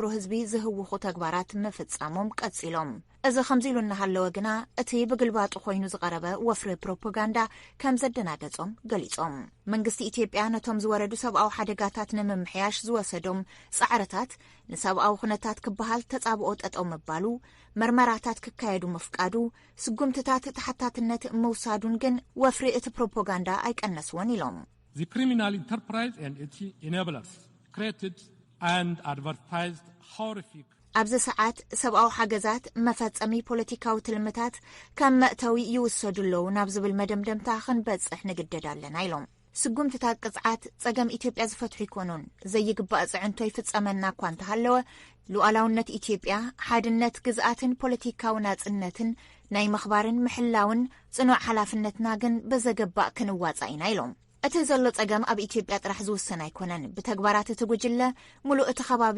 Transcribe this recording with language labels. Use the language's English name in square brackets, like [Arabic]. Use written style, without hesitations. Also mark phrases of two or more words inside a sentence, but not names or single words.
[Tigrinya] ህዝቢ ዝህውኹ ተግባራት መፍጻሞም ቀጽሎም እዚ ከምዚሉ እናሃለወ ግና እቲ ብግልባጡ ኮይኑ ዝቀረበ ወፍሪ ፕሮፓጋንዳ ከም ዘደናገጾም ገሊጾም መንግስቲ ኢትዮጵያ ነቶም ዝወረዱ ሰብኣዊ ሓደጋታት ንምምሕያሽ ዝወሰዶም ጻዕረታት ንሰብኣዊ ኩነታት ክበሃል ተጻብኦ ጠጠው መባሉ መርመራታት ክካየዱ መፍቃዱ ስጉምትታት ተሓታትነት መውሳዱን ግን ወፍሪ እቲ ፕሮፓጋንዳ አይቀነስዎን ኢሎም [English] The criminal enterprise and its enablers created and advertised horrific [Tigrinya] ኣብዚ ሰዓት ሰብኣዊ ሓገዛት መፈጸሚ ፖለቲካዊ ትልምታት ከም መእተዊ ይውሰዱለው ናብ ዝብል መደምደምታ ክንበጽሕ ንግደድ ኣለና ኢሎም ስጉምትታት ቅጽዓት ጸገም ኢትዮጵያ ዝፈትሑ ይኮኑን ዘይግባእ ጽዕንቶ ይፍጸመና እኳ እንተሃለወ ሉዓላውነት ኢትዮጵያ ሓድነት ግዝኣትን ፖለቲካዊ ናጽነትን ናይ ምኽባርን ምሕላውን ጽኑዕ ሓላፍነትና ግን በዘገባእ ክንዋጻ ኢና ኢሎም እቲ ዘሎ ጸገም ኣብ ኢትዮጵያ ጥራሕ ዝውሰን ኣይኮነን ብተግባራት እቲ ጉጅለ ሙሉእ እቲ ከባቢ